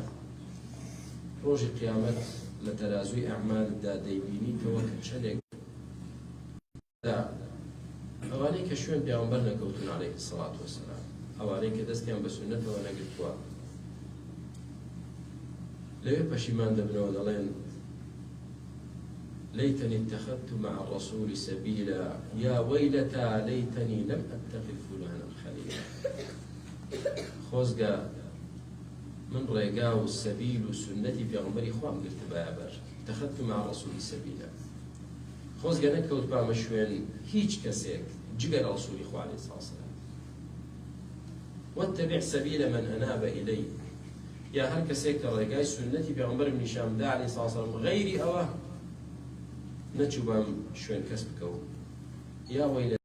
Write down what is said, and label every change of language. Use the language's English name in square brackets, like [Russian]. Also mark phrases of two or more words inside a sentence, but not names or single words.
[Central Kurdish] ڕۆژی قیامەت لە تەرازووی ئەعمالدا دەیبینیتەوە کە چەندێک ئەوانەی کە شوێن پێغەمبەر نەکەوتون [Arabic] عەلەیهی السەڵات وەسەلام، [Central Kurdish] ئەوانەی کە دەستیان بە سنەتەوە نەگرتووە، لەوێ پەشیمان دەبنەوە دەڵێن [Arabic] ليتني اتخذت مع الرسول سبيلا يا ويلتى ليتني لم أتخذ فلانا خليلا. [Central Kurdish] خۆزگە من ڕێگا و سەبیل و سنەتی پێغەمبەری خوام گرت بەیابەر، [Arabic] اتخذت مع الرسول سبيلا، [Central Kurdish] خۆزگە نەکەوت بامە شوێن هیچ کەسێک جگەر ڕەسوولی خوا [Arabic] عەلەیهی السەڵات وەسەلام. واتبع سبيل من أناب إلي، [Central Kurdish] یا هەر کەسێک کە ڕێگای سنەتی پێغەمبەرم نیشاندا [Arabic] عەلەیهی سەڵاتو وەسەلام [Central Kurdish] غەیری ئەوە نەچوو بەم شوێن کەس بکەوت یا وەی